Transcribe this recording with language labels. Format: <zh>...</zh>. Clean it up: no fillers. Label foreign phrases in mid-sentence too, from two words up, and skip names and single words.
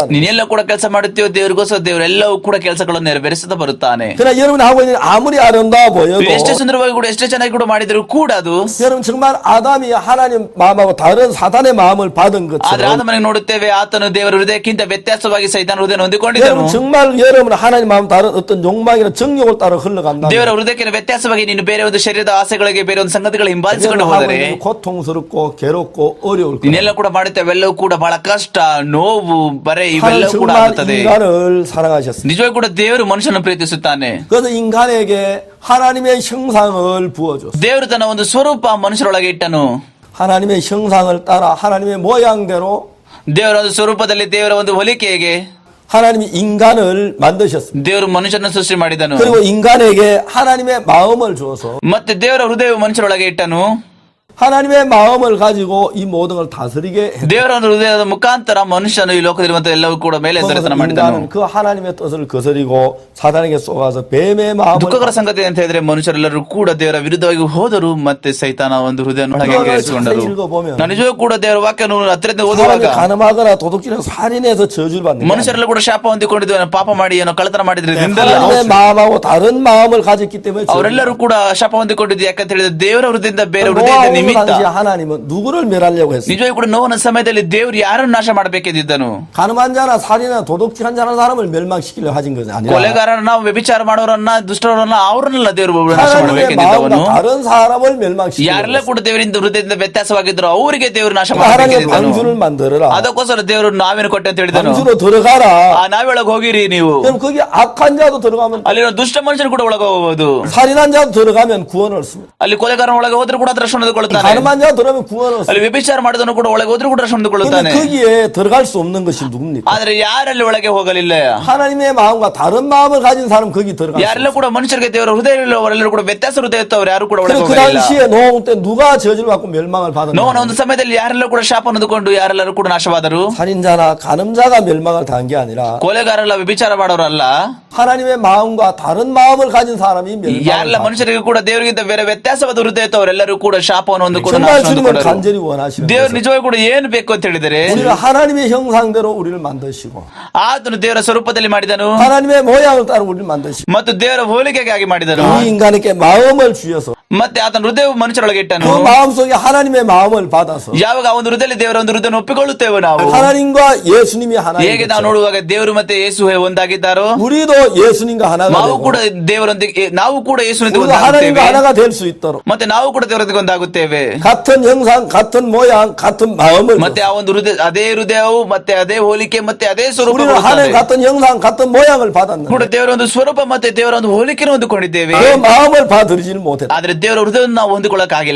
<kn>ನೀನೆಲ್ಲ ಕೂಡ ಕೆಲಸ ಮಾಡುತ್ತೀಯೋ ದೇವರಿಗೋಸ್ಕರ ದೇವರೆಲ್ಲವೂ ಕೂಡ ಕೆಲಸಗಳನ್ನು ನೆರವೇರಿಸುತ್ತಾ ಬರುತ್ತಾನೆ.</kn> <ko>그러나 여러분이 하고 있는 아무리 아름다워 보여도</ko> <kn>ಎಷ್ಟೇ ಸುಂದರವಾಗಿ ಕೂಡ ಎಷ್ಟೇ ಚೆನ್ನಾಗಿ ಕೂಡ ಮಾಡಿದ್ರು ಕೂಡ ಅದು</kn> <ko>여러분 정말 아담이 하나님 마음하고 다른 사단의 마음을 받은</ko> <kn>ಆದ್ರೆ</kn> <ko>것처럼</ko> <kn>ಆದಮನಿಗೆ ನೋಡುತ್ತೇವೆ ಆತನು ದೇವರ ಹೃದಯಕ್ಕಿಂತ ವ್ಯತ್ಯಾಸವಾಗಿ ಸೈತಾನ ಹೃದಯ ಹೊಂದಿಕೊಂಡಿದ್ದನು.</kn> <ko>여러분 정말 여러분 하나님 마음 다른 어떤 욕망이나 정욕을 따라 흘러간다.</ko> <kn>ದೇವರ ಹೃದಯಕ್ಕಿಂತ ವ್ಯತ್ಯಾಸವಾಗಿ ನೀನು ಬೇರೆ ಒಂದು ಶರೀರದ ಆಸೆಗಳಿಗೆ ಬೇರೆ ಒಂದು ಸಂಗತಿಗಳು ಹಿಂಬಾಲಿಸಿಕೊಂಡು</kn> <ko>하고</ko> <kn>ಹೋದರೆ</kn> <ko>있는 고통스럽고 괴롭고 어려울 거예요.</ko> <kn>ನೀನೆಲ್ಲ ಕೂಡ ಮಾಡುತ್ತೇವೆ ಎಲ್ಲವೂ ಕೂಡ ಬಹಳ ಕಷ್ಟ ನೋವು ಬರೆ ಇವೆಲ್ಲವೂ ಕೂಡ</kn> <ko>정말</ko> <kn>ಆಗುತ್ತದೆ.</kn> <ko>인간을 사랑하셨습니다.</ko> <kn>ನಿಜವಾಗಿ ಕೂಡ ದೇವರು ಮನುಷ್ಯನನ್ನು ಪ್ರೀತಿಸುತ್ತಾನೆ.</kn> <ko>그래서 인간에게 하나님의 형상을 부어줬어요.</ko> <kn>ದೇವರು ತನ್ನ ಒಂದು ಸ್ವರೂಪ ಮನುಷ್ಯರೊಳಗೆ ಇಟ್ಟನು.</kn> <ko>하나님의 형상을 따라 하나님의 모양대로</ko> <kn>ದೇವರ ಒಂದು ಸ್ವರೂಪದಲ್ಲಿ ದೇವರ ಒಂದು ಹೋಲಿಕೆಗೆ</kn> <ko>하나님이 인간을 만드셨습니다.</ko> <kn>ದೇವರು ಮನುಷ್ಯನ ಸೃಷ್ಟಿ ಮಾಡಿದನು.</kn> <ko>그리고 인간에게 하나님의 마음을 주어서</ko> <kn>ಮತ್ತೆ ದೇವರ ಹೃದಯವು ಮನುಷ್ಯರೊಳಗೆ ಇಟ್ಟನು.</kn> <ko>하나님의 마음을 가지고 이 모든 걸 다스리게 했어요.</ko> <kn>ದೇವರ ಒಂದು ಹೃದಯದ ಮುಖಾಂತರ ಮನುಷ್ಯನು ಈ ಲೋಕದಲ್ಲಿರುವಂತಹ ಎಲ್ಲವೂ ಕೂಡ ಮೇಲೆ ದೊರೆತನ ಮಾಡಿದನು.</kn> <ko>인간은 그 하나님의 뜻을 거스리고 사단에게 쏘아서 뱀의 마음을</ko> <kn>ದುಃಖಕರ ಸಂಗತಿ ಅಂತ ಹೇಳಿದ್ರೆ ಮನುಷ್ಯರೆಲ್ಲರೂ ಕೂಡ ದೇವರ ವಿರುದ್ಧವಾಗಿ ಹೋದರು ಮತ್ತೆ ಸೈತಾನ ಒಂದು ಹೃದಯನೊಳಗೆ ಕೇಳಿಸಿಕೊಂಡರು. ನಾನು ನಿಜವೂ ಕೂಡ ದೇವರ ವಾಕ್ಯವನ್ನು ಹತ್ತಿರದಿಂದ ಓದುವಾಗ</kn> <ko>사람이 가늠하거나 도둑질하고 살인해서 저주를 받는 거예요.</ko> <kn>ಮನುಷ್ಯರೆಲ್ಲ ಕೂಡ ಶಾಪ ಹೊಂದಿಕೊಂಡಿದ್ದು ಪಾಪ ಮಾಡಿ ಏನೋ ಕಳ್ಳತನ ಮಾಡಿದ್ರಿಂದಲ್ಲ</kn> <ko>하나님의 마음하고 다른 마음을 가졌기 때문에</ko> <kn>ಅವರೆಲ್ಲರೂ ಕೂಡ ಶಾಪ ಹೊಂದಿಕೊಂಡಿದ್ದು ಯಾಕಂತ ಹೇಳಿದ್ರೆ ದೇವರ ಹೃದಯದಿಂದ ಬೇರೆ ಹೃದಯದ ನಿಮಿತ್ತ.</kn> <ko>당시 하나님은 누구를 멸하려고 했어요?</ko> <kn>ನಿಜವಾಗಿ ಕೂಡ ನೋವನ ಸಮಯದಲ್ಲಿ ದೇವರು ಯಾರನ್ನು ನಾಶ ಮಾಡಬೇಕಿದ್ದನು?</kn> <ko>가늠한 자나 살인이나 도둑질한 자나 사람을 멸망시키려 하신 것이 아니라</ko> <kn>ಕೊಲೆಗಾರರನ್ನ ವ್ಯಭಿಚಾರ ಮಾಡೋರನ್ನ ದುಷ್ಟರನ್ನ ಅವರನ್ನೆಲ್ಲ ದೇವರು ನಾಶ</kn> <ko>하나님의</ko> <kn>ಮಾಡಬೇಕಿದ್ದವನು.</kn> <ko>마음과 다른 사람을 멸망시키려</ko> <kn>ಯಾರೆಲ್ಲ ಕೂಡ ದೇವರಿಂದ ಹೃದಯದಿಂದ ವ್ಯತ್ಯಾಸವಾಗಿದ್ರು ಅವರಿಗೆ ದೇವರು ನಾಶ</kn> <ko>하나님의</ko> <kn>ಮಾಡಬೇಕಿದ್ದನು.</kn> <ko>방주를 만들어라.</ko> <kn>ಅದಕ್ಕೋಸ್ಕರ ದೇವರು ನಾವೇನು ಕೊಟ್ಟೆ ಅಂತ ಹೇಳಿದನು,</kn> <ko>방주로 들어가라.</ko> <kn>ಆ ನಾವೆಳಗೆ ಹೋಗಿರಿ ನೀವು.</kn> <ko>그럼 거기 악한 자도 들어가면</ko> <kn>ಅಲ್ಲಿರೋ ದುಷ್ಟ ಮನುಷ್ಯರು ಕೂಡ ಒಳಗೆ ಹೋಗಬಹುದು.</kn> <ko>살인한 자도 들어가면 구원을 얻습니다.</ko> <kn>ಅಲ್ಲಿ ಕೊಲೆಗಾರನ ಒಳಗೆ ಹೋದ್ರೆ ಕೂಡ ಅದರ ರಕ್ಷಣೆ ಹೊಂದಿಕೊಳ್ಳುತ್ತಾನೆ.</kn> <ko>가늠한 자 들어가면 구원을 얻습니다.</ko> <kn>ಅಲ್ಲಿ ವ್ಯಭಿಚಾರ ಮಾಡಿದನು ಕೂಡ ಒಳಗೆ ಹೋದ್ರೆ ಕೂಡ ರಕ್ಷಣೆ</kn> <ko>근데</ko> <kn>ಹೊಂದಿಕೊಳ್ಳುತ್ತಾನೆ.</kn> <ko>거기에 들어갈 수 없는 것이 누굽니까?</ko> <kn>ಆದ್ರೆ ಯಾರಲ್ಲಿ ಒಳಗೆ ಹೋಗಲಿಲ್ಲ?</kn> <ko>하나님의 마음과 다른 마음을 가진 사람 거기 들어갈 수</ko> <kn>ಯಾರೆಲ್ಲ ಕೂಡ ಮನುಷ್ಯರಿಗೆ ದೇವರ ಹೃದಯ ಇರುವವರೆಲ್ಲರೂ ಕೂಡ ವ್ಯತ್ಯಾಸ ಹೃದಯ ಇತ್ತವರು ಯಾರು ಕೂಡ ಒಳಗೆ</kn> <ko>그</ko> <kn>ಹೋಗಲಿಲ್ಲ.</kn> <ko>당시에 노홍 때 누가 저주를 받고 멸망을 받았나?</ko> <kn>ನೋವನ ಒಂದು ಸಮಯದಲ್ಲಿ ಯಾರೆಲ್ಲ ಕೂಡ ಶಾಪ ಹೊಂದಿಕೊಂಡು ಯಾರೆಲ್ಲರೂ ಕೂಡ ನಾಶವಾದರು.</kn> <ko>살인자나 가늠자가 멸망을 당한 게 아니라</ko> <kn>ಕೊಲೆಗಾರಲ್ಲ ವ್ಯಭಿಚಾರ ಮಾಡೋರಲ್ಲ,</kn> <ko>하나님의 마음과 다른 마음을 가진 사람이</ko> <kn>ಯಾರೆಲ್ಲ</kn> <ko>멸망을</ko> <kn>ಮನುಷ್ಯರಿಗೆ ಕೂಡ ದೇವರಿಗಿಂತ ಬೇರೆ ವ್ಯತ್ಯಾಸವಾದ ಹೃದಯ ಇತ್ತವರೆಲ್ಲರೂ ಕೂಡ ಶಾಪವನ್ನು ಹೊಂದಿಕೊಂಡು</kn> <ko>정말</ko> <kn>ನಾಶ</kn> <ko>주님을</ko> <kn>ಹೊಂದಿಕೊಂಡರು.</kn> <ko>간절히 원하시는</ko> <kn>ದೇವರು</kn> <ko>거예요.</ko> <kn>ನಿಜವಾಗಿ ಕೂಡ ಏನು ಬೇಕು ಅಂತ ಹೇಳಿದರೆ</kn> <ko>우리를 하나님의 형상대로 우리를 만드시고</ko> <kn>ಆತನು ದೇವರ ಸ್ವರೂಪದಲ್ಲಿ ಮಾಡಿದನು</kn> <ko>하나님의 모양을 따라 우리를 만드시고</ko> <kn>ಮತ್ತು ದೇವರ ಹೋಲಿಕೆಗಾಗಿ ಮಾಡಿದನು.</kn> <ko>이 인간에게 마음을 주셔서</ko> <kn>ಮತ್ತೆ ಆತನ ಹೃದಯವು ಮನುಷ್ಯರೊಳಗೆ ಇಟ್ಟನು.</kn> <ko>그 마음속에 하나님의 마음을 받아서</ko> <kn>ಯಾವಾಗ ಆ ಒಂದು ಹೃದಯದಲ್ಲಿ ದೇವರ ಒಂದು ಹೃದಯ ಒಪ್ಪಿಕೊಳ್ಳುತ್ತೇವೆ ನಾವು,</kn> <ko>하나님과 예수님이 하나님</ko> <kn>ಹೇಗೆ ನಾವು ನೋಡುವಾಗ ದೇವರು ಮತ್ತೆ ಯೇಸು ಒಂದಾಗಿದ್ದಾರೋ</kn> <ko>우리도 예수님과 하나가</ko> <kn>ನಾವು</kn> <ko>되고</ko> <kn>ಕೂಡ ದೇವರೊಂದಿಗೆ ನಾವು ಕೂಡ ಯೇಸುವಿನೊಂದಿಗೆ</kn> <ko>우리도 하나님과</ko> <kn>ಒಂದಾಗುತ್ತೇವೆ.</kn> <ko>하나가 될 수 있도록</ko> <kn>ಮತ್ತೆ ನಾವು ಕೂಡ ದೇವರೊಂದಿಗೆ ಒಂದಾಗುತ್ತೇವೆ.</kn> <ko>같은 형상, 같은 모양, 같은 마음을</ko> <kn>ಮತ್ತೆ ಆ ಒಂದು ಹೃದಯ ಅದೇ ಹೃದಯವು ಮತ್ತೆ ಅದೇ ಹೋಲಿಕೆ ಮತ್ತೆ ಅದೇ ಸ್ವರೂಪ</kn> <ko>우리는 하나님 같은 형상, 같은 모양을</ko> <kn>ಕೂಡ</kn> <ko>받았는데</ko> <kn>ದೇವರ ಒಂದು ಸ್ವರೂಪ ಮತ್ತೆ ದೇವರ ಒಂದು ಹೋಲಿಕೆಯನ್ನು ಹೊಂದಿಕೊಂಡಿದ್ದೇವೆ.</kn> <ko>그 마음을 받아들이지는 못했다.</ko> <kn>ಆದ್ರೆ ದೇವರ ಹೃದಯವನ್ನು ನಾವು ಹೊಂದಿಕೊಳ್ಳಕ್ಕಾಗಿಲ್ಲ.</kn>